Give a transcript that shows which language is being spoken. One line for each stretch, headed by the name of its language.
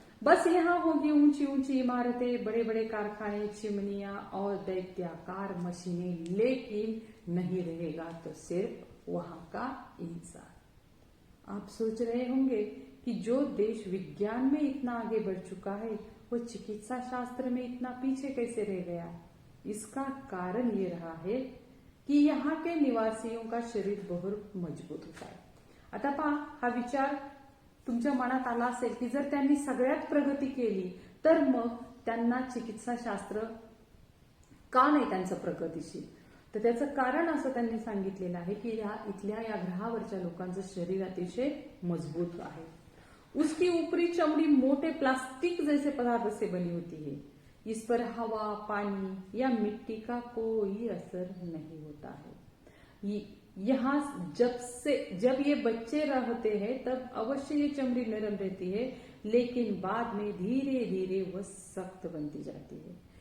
Hindi: बस यहाँ होगी ऊंची ऊंची इमारतें, बड़े बड़े कारखाने, चिमनियां और दैत्याकार मशीनें, लेकिन नहीं रहेगा तो सिर्फ वहां का इंसान। आप सोच रहे होंगे कि जो देश विज्ञान में इतना आगे बढ़ चुका है वो चिकित्सा शास्त्र में इतना पीछे कैसे रह गया। इसका कारण ये रहा है की यहाँ के निवासियों का शरीर बहुत मजबूत होता आहे।
Marathi: आता पहा, हा विचार तुमच्या मनात आला असेल की जर त्यांनी सगळ्यात प्रगती केली तर मग त्यांना चिकित्सा शास्त्र का नाही त्यांचं प्रगतीशील। तर त्याचं कारण असं त्यांनी सांगितलेलं आहे की इथल्या या ग्रहावरच्या लोकांचं शरीर अतिशय मजबूत आहे।
Hindi: उसकी ऊपरी चमड़ी मोटे प्लास्टिक जैसे पदार्थ से बनी होती है। इस पर हवा, पानी या मिट्टी का कोई असर नहीं होता है। यहाँ जब ये बच्चे रहते हैं तब अवश्य ये चमड़ी नरम रहती है, लेकिन बाद में धीरे धीरे वह सख्त बनती जाती है।